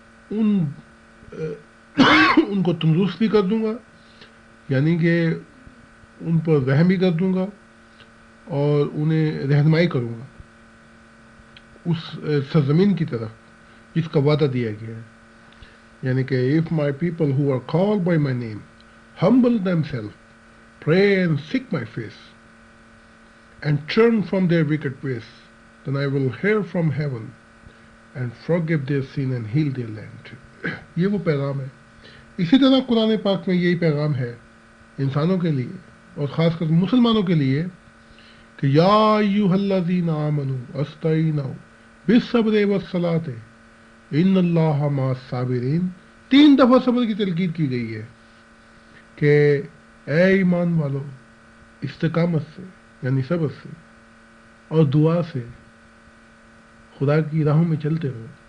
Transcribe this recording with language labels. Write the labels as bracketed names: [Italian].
[Urdu] ان ان کو تندرست بھی کر دوں گا، یعنی کہ ان پر رحم بھی کر دوں گا اور انہیں رہنمائی کروں گا اس سرزمین کی طرف جس کا وعدہ دیا گیا ہے. یعنی کہ [English] if my people who are called by my name humble themselves, pray and seek my face, and turn from their wicked ways, then I will hear from heaven and forgive their sin and heal their land. [Urdu] یہ وہ پیغام ہے. اسی طرح قرآن پاک میں یہی پیغام ہے انسانوں کے لیے اور خاص کر مسلمانوں کے لیے کہ [Arabic] یا ایھا الذین آمنوا استعینوا بالصبر والصلاۃ ان اللہ مع الصابرین. [Urdu] 3 دفعہ صبر کی تلقین کی گئی ہے کہ اے ایمان والو استقامت سے یعنی صبر سے اور دعا سے خدا کی راہوں میں چلتے رہو.